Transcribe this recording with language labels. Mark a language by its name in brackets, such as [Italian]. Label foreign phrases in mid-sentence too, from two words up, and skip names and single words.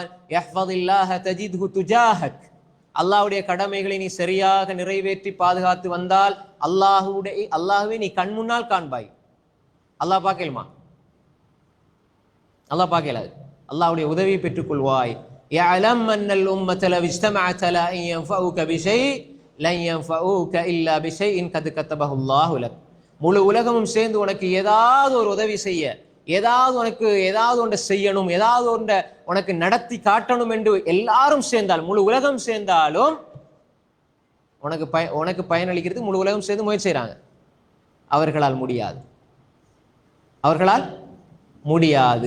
[Arabic] احفظ الله تجده تجاهك. [Tamil] அல்லாஹ்வுடைய கடமைகளை நீ சரியாக நிறைவேற்றி பாதுகாத்து வந்தால் அல்லாஹ்வை நீ கண் முன்னால் காண்பாய். அல்லாஹ் பார்க்கலுமா? அல்லாஹ் பார்க்கலாது. அல்லாஹ்வுடைய உதவியை பெற்றுக் கொள்வாய். [Arabic] يعلم أن الأمة لو اجتمعت على أن ينفعوك بشيء لن ينفعوك إلا بشيء قد كتبه الله لك. [Tamil] முழு உலகமும் சேர்ந்து உனக்கு ஏதாவது ஒரு உதவி செய்ய, ஏதாவது ஒன்றை செய்யணும், ஏதாவது ஒன்றை உனக்கு நடத்தி காட்டணும் என்று எல்லாரும் சேர்ந்தால், முழு உலகம் சேர்ந்தாலும் உனக்கு பயனளிக்கிறது முழு உலகம் சேர்ந்து முயற்சி செய்றாங்க. அவர்களால் முடியாது, அவர்களால் முடியாது.